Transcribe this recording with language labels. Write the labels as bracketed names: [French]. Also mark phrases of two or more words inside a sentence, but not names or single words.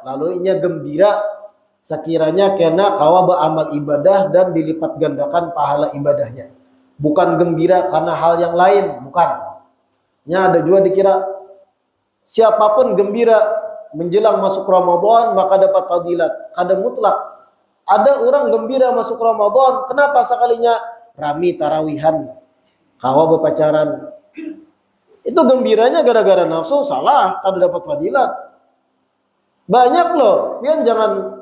[Banjar] Lalu inya gembira sekiranya kena kawa beramal ibadah dan dilipat gandakan pahala ibadahnya. Bukan gembira karena hal yang lain, bukan. Nya ada juga dikira siapapun gembira menjelang masuk Ramadan maka dapat fadilat. Kada mutlak. Ada orang gembira masuk Ramadan, kenapa sekalinya rami tarawihan, kawa berpacaran. Itu gembiranya gara-gara nafsu, salah, kada dapat fadilat. Banyak loh, pian jangan.